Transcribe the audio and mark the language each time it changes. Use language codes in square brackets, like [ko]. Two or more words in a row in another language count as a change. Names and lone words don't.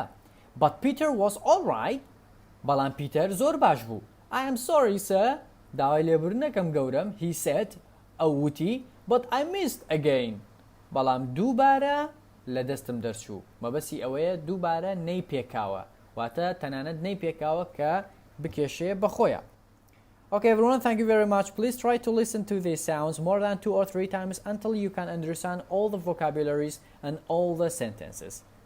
[en] but Peter was all right. [ckb] بەڵام پیتەر زۆر باش بوو. [en] I am sorry sir. [ckb] داوای لێبوردنەکەم گەورم. [en] he said. [ckb] ئەو وتی [en] but I missed again. [ckb] بەڵام دووبارە لە دەستم دەرچوو. مەبەستی ئەوەیە دووبارە نەی پێکاوە. واتە تەنانەت نەی پێکاوە کە بکێشێ بەخۆیە. [en] Okay everyone, thank you very much. Please try to listen to these sounds more than 2 or 3 times until you can understand all the vocabularies and all the sentences.